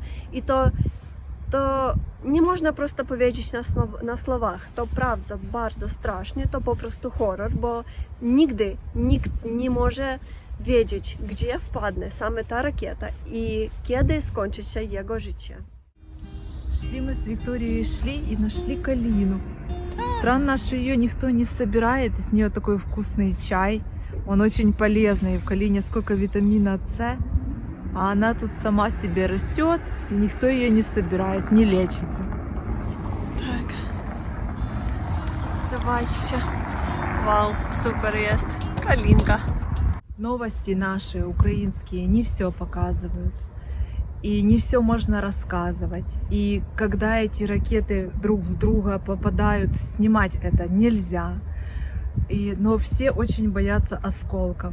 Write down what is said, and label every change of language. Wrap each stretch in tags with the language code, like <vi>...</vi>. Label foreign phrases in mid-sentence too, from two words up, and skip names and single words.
<pl>I to nie można prosto powiedzieć na słowach. To prawda, bardzo strasznie, to po prostu horror, bo nigdy nikt nie może wiedzieć, gdzie wpadnie sama ta rakieta i kiedy skończy się jego życie.</pl> <ru>Шли мы с Викторией, и нашли калину. Странно, что ее никто не собирает, из нее такой вкусный чай. Он очень полезный, в калине сколько витамина С, а она тут сама себе растет, и никто ее не собирает, не лечится.</ru> <pl>Tak. Zobaczcie. Wow, super jest.</pl> <ru>Калинка. Новости наши украинские не все показывают. И не все можно рассказывать. И когда эти ракеты друг в друга попадают, снимать это нельзя. Но все очень боятся осколков.</ru>